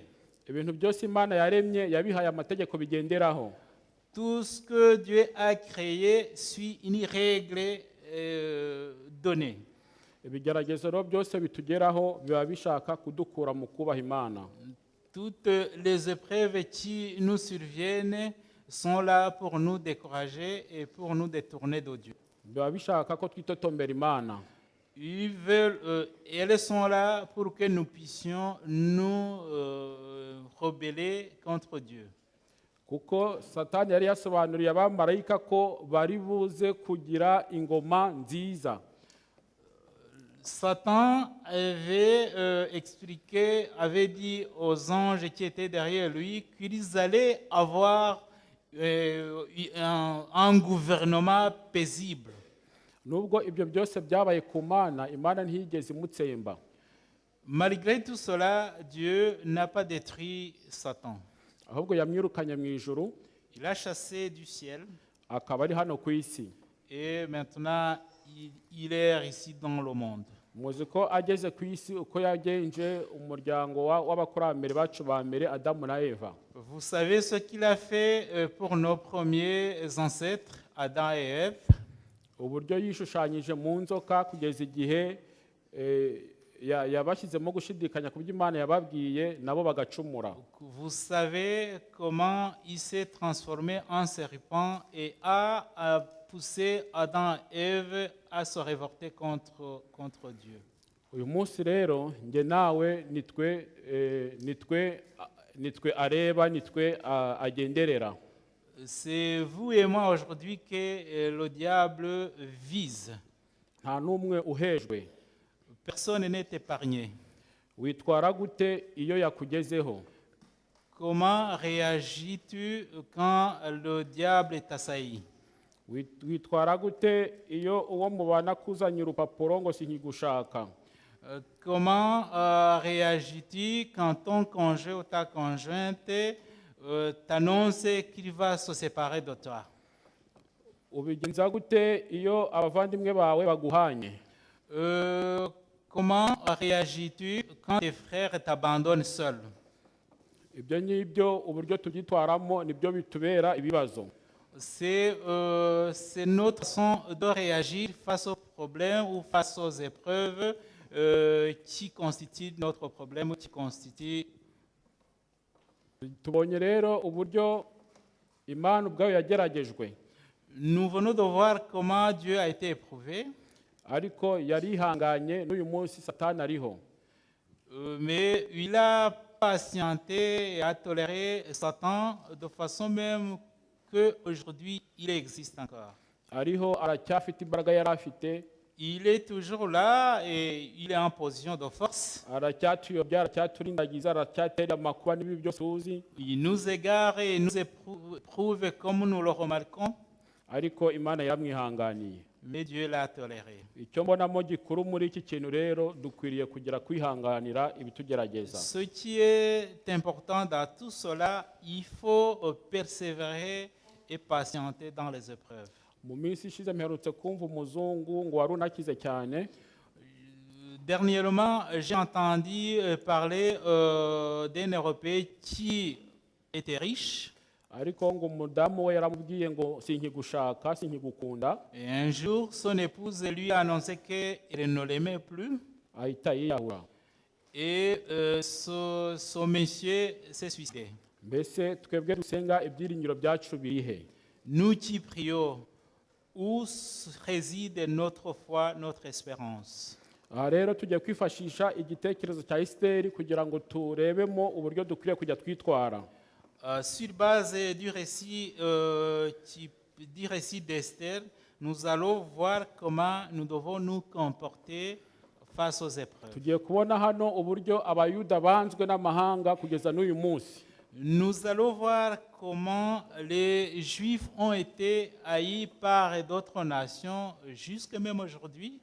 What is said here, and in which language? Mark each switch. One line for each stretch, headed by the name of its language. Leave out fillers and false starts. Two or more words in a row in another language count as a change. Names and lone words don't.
Kinyarwanda: Ibintu byose Imana yaremye yabihaye amategeko bigenderaho.
French: Tout ce que Dieu a créé suit une règle donnée.
Kinyarwanda: Ibigeragezo rero byose bitugeraho biba bishaka kudukura mu kubaha Imana.
French: Toutes les épreuves qui nous surviennent sont là pour nous décourager et pour nous détourner de Dieu.
Kinyarwanda: Biba bishaka ko twitotombera Imana.
French: Elles sont là pour que nous puissions nous rebeller contre Dieu.
Kinyarwanda: Kuko Satani yari yasobanuriye abamarayika ko bari buze kugira ingoma nziza.
French: Satan avait dit aux anges qui étaient derrière lui qu'ils allaient avoir un gouvernement paisible.
Kinyarwanda: nubwo ibyo byose byabaye ku mana imana ntiyigeze imutsemba.
French: Malgré tout cela, Dieu n'a pas détruit Satan.
Kinyarwanda: ahubwo yamwirukanye mu ijuru
French: Il a chassé du ciel
Kinyarwanda: akaba ari hano ku isi.
French: et maintenant il est ici dans le monde.
Kinyarwanda: muzi ko ageze ku isi uko yagenje umuryango w'abakurambere bacu ba mbere Adamu na Eva.
French: Vous savez ce qu'il a fait pour nos premiers ancêtres, Adam et Ève?
Kinyarwanda: uburyo yishushanyije mu nzoka kugeza igihe yabashyizemo gushidikanya ku byo Imana yababwiye nabo bagacumura.
French: Vous savez comment il s'est transformé en serpent et a poussé Adam et Ève à se révolter contre Dieu.
Kinyarwanda: uyu munsi rero njye nawe nitwe areba nitwe agenderera.
French: C'est vous et moi aujourd'hui que le diable vise.
Kinyarwanda: nta n'umwe uhejwe.
French: Personne n'est épargné.
Kinyarwanda: witwara gute iyo yakugezeho?
French: Comment réagis-tu quand le diable est assailli?
Kinyarwanda: witwara gute iyo uwo mubana akuzanye urupapuro ngo sinkigushaka?
French: Comment réagis-tu quand ton conjoint ou ta conjointe t'annonce qu'il va se séparer de toi?
Kinyarwanda: ubigenza gute iyo abavandimwe bawe baguhanye?
French: Comment réagis-tu quand tes frères t'abandonnent seul?
Kinyarwanda: ibyo ngibyo uburyo tubyitwaramo nibyo bitubera ibibazo.
French: C'est notre façon de réagir face aux problèmes ou face aux épreuves qui constituent notre problème ou qui constituent.
Kinyarwanda: tubonye rero uburyo Imana ubwayo yageragejwe,
French: Nous venons de voir comment Dieu a été éprouvé,
Kinyarwanda: ariko yarihanganye n'uyu munsi Satani ariho.
French: mais il a patienté et a toléré Satan de façon même qu'aujourd'hui il existe encore.
Kinyarwanda: ariho aracyafite imbaraga yari afite,
French: Il est toujours là et il est en position de force.
Kinyarwanda: aracyatuyobya, aracyaturindagiza, aracyatera amakuba n'ibi byose tuzi,
French: Il nous égare et nous éprouve comme nous le remarquons,
Kinyarwanda: ariko Imana yaramwihanganiye.
French: mais Dieu l'a toléré.
Kinyarwanda: icyo mbonamo gikuru muri iki kintu rero dukwiriye kugira kwihanganira ibitugerageza.
French: Ce qui est important dans tout cela, il faut persévérer et patienter dans les épreuves.
Kinyarwanda: mu minsi ishize mperutse kumva umuzungu ngo wari unakize cyane,
French: Dernièrement, j'ai entendu parler d'un Européen qui était riche.
Kinyarwanda: ariko ngo umudamu we yaramubwiye ngo sinkigushaka sinkigukunda,
French: Et un jour, son épouse lui a annoncé qu'elle ne l'aimait plus.
Kinyarwanda: ahita yiyahura.
French: Et ce monsieur s'est suicidé.
Kinyarwanda: mbese twebwe dusenga ibyiringiro byacu birihe?
French: Nous qui prions, où réside notre foi, notre espérance?
Kinyarwanda: aha rero tugiye kwifashisha igitekerezo cya Esiteri kugira ngo turebemo uburyo dukwiriye kujya twitwara.
French: Sur base du récit d'Esther, nous allons voir comment nous devons nous comporter face aux épreuves.
Kinyarwanda: tugiye kubona hano uburyo abayuda banzwe n'amahanga kugeza n'uyu munsi.
French: Nous allons voir comment les Juifs ont été haïs par d'autres nations jusque même aujourd'hui.